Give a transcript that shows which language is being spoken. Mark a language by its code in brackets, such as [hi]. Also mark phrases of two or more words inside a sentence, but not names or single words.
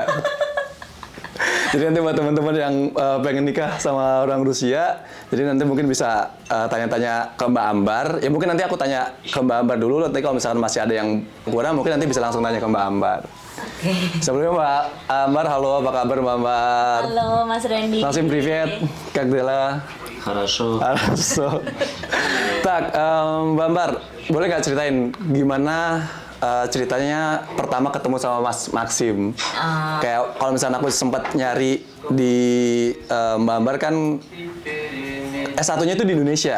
[id] Jadi nanti buat teman-teman yang pengen nikah sama orang Rusia, jadi nanti mungkin bisa tanya-tanya ke Mbak Ambar. Ya mungkin nanti aku tanya ke Mbak Ambar dulu, nanti kalau misalkan masih ada yang kurang, mungkin nanti bisa langsung tanya ke Mbak Ambar. Oke. Sebelumnya Mbak Ambar, halo, apa kabar Mbak Ambar? Halo Mas Randy. [ru] Langsung привет, как дела? Хорошо. [id] Tak, Mbak Ambar, boleh nggak ceritain gimana ceritanya pertama ketemu sama Mas Maxim? Kayak kalau misalnya aku sempat nyari di Mbak Ambar kan S1-nya itu di Indonesia.